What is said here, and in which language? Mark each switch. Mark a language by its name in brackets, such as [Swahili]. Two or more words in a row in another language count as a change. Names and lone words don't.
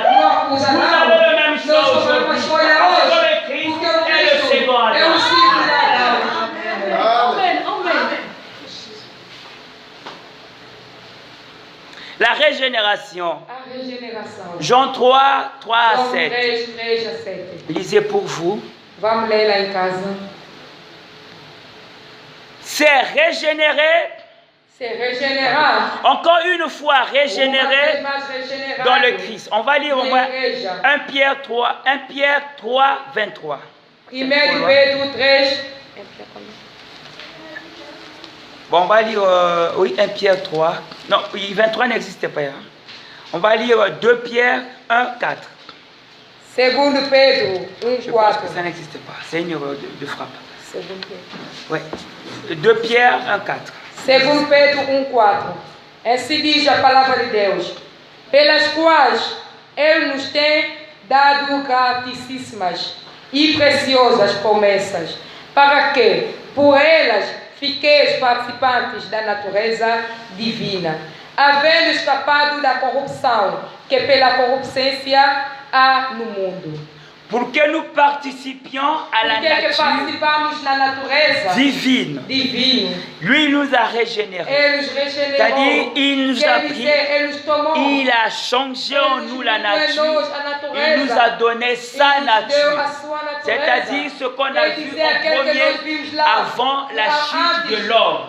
[French] Vous avez le même choix aujourd'hui. Entre le Christ et le second Adam. La régénération. Jean 3, 3 à 7. Lisez pour vous. [Portuguese] Vamos ler lá em casa. [French] C'est régénéré. C'est régénérar. Encore une fois régénéré dans le Christ. On va lire au moins 1 Pierre 3, 23. [Portuguese] 1 Pedro 3. [French] Bon, on va lire, oui, 1 Pierre 3. Non, 23 n'existait pas. Hein. On va lire 2 Pierre 1, 4. [Portuguese] Segundo Pedro 1, [French] Je pense 4. que ça n'existe pas. C'est une erreur de frappe. [Portuguese] Segundo Pedro. [French] Oui. 2 Pierre 1, 4. [Portuguese] Segundo Pedro 1, 4. Assim diz a palavra de Deus, pelas quais Ele nos tem dado gratíssimas e preciosas promessas, para que, por elas, fiqueis participantes da natureza divina, havendo escapado da corrupção que pela concupiscência há no mundo. [French] Pour que nous participions à la nature divine. Lui nous a régénérés. C'est-à-dire, il nous a pris, il a changé en nous la nature. Il nous a donné sa nature. C'est-à-dire ce qu'on a vu en premier avant la chute de l'homme.